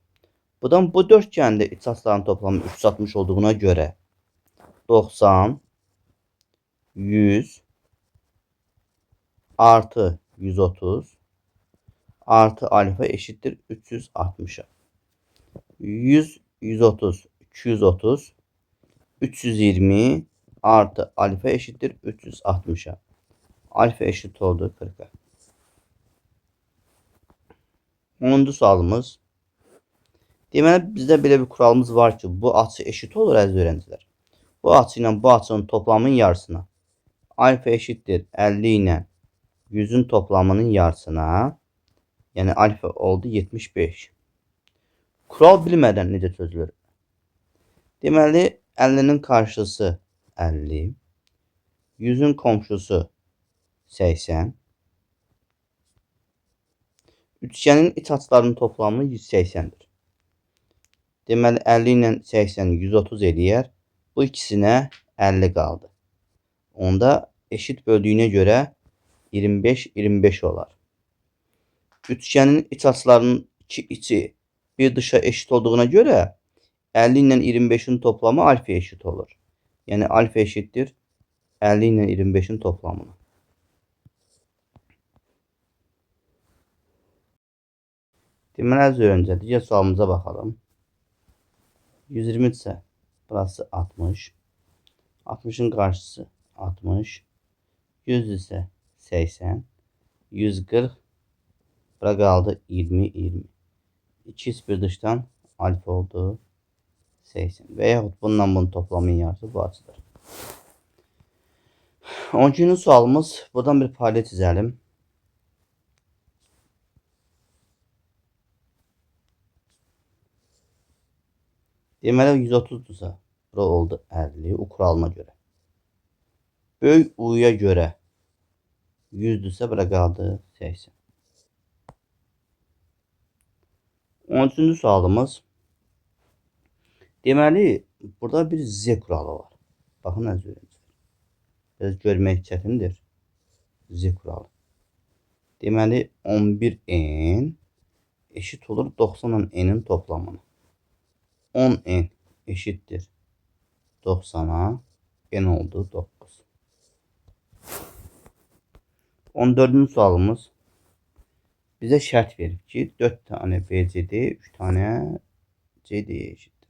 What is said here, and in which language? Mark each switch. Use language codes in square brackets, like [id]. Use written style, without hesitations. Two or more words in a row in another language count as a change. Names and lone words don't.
[tr] Buradan bu dörtgende iç açıların toplamı 360 olduğuna göre 90, 100 artı 130 artı alfa eşittir 360'a. 100, 130, 230, 320 artı alfa eşittir 360'a. Alfa eşit oldu 40'a. 10. [az] sualımız. Deməli bizdə belə bir kuralımız var ki, bu açı eşit olur əziz öğrenciler. [tr] Bu açı ilə bu açının toplamının yarısına. alfa eşittir 50 ile 100'ün toplamının yarısına. Yani alfa oldu 75. Kural bilmeden necə çözülür? Deməli 50'nin karşısı 50. 100'ün komşusu 80. Üçgenin iç açılarının toplamı 180'dir. [az] Deməli 50 ilə 80'i 130 eləyər. Bu ikisinə 50 qaldı. Onda eşit böldüyünə görə 25 olar. [tr] Üçgenin iç açılarının içi bir dışa eşit olduğuna göre 50 ile 25'in toplamı alfa eşit olur. Yani alfa eşittir 50 ile 25'in toplamına. [az] Deməli az öncə digər sualımıza bakalım. [tr] 120 ise burası 60. 60'ın karşısı 60. 100 ise 80. 140. Bura kaldı 20. 2 bir dıştan alfa oldu 80. Veyahut bununla bunun toplamının yarısı bu açıdır. [az] 12. sualımız. Buradan bir paralel çizelim. Deməli 130'dursa bura oldu 50 U kuralına göre. Böyük U'ya göre 100'dürsə bura qaldı 80. 13. sualımız. Deməli burada bir Z kuralı var. Baxın əziz öğrencilər. Biraz görmək çətindir. [tr] Z kuralı. Deməli 11n eşit olur 90 n'in toplamına. 10n eşittir 90'a, n oldu 9. 14. sualımız bize şart verir ki 4 tane BCD 3 tane CD'ye eşittir.